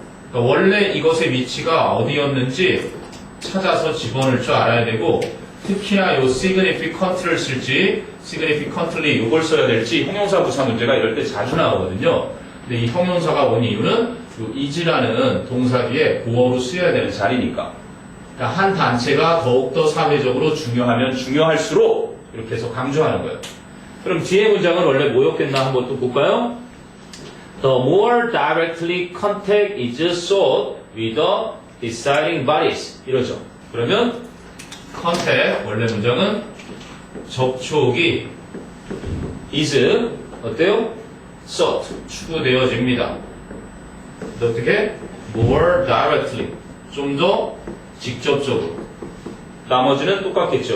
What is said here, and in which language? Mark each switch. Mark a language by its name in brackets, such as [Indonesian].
[Korean] 그러니까 원래 이것의 위치가 어디였는지 찾아서 집어넣을 줄 알아야 되고 특히나 요 significant를 쓸지 significantly 이걸 써야 될지 형용사 부사 문제가 이럴 때 자주 나오거든요. 근데 이 형용사가 온 이유는 요 is라는 동사 뒤에 보어로 쓰여야 되는 자리니까. 그러니까 한 단체가 더욱더 사회적으로 중요하면 중요할수록 이렇게 해서 강조하는 거예요. 그럼 뒤에 문장은 원래 뭐였겠나 한번 또 볼까요? [English] The more directly contact is sought with the deciding bodies [Korean] 이러죠. 그러면 contact 원래 문장은 접촉이 is 어때요? sought 추구되어집니다. 어떻게? [English] more directly [Korean] 좀 더 직접적으로 나머지는 똑같겠죠.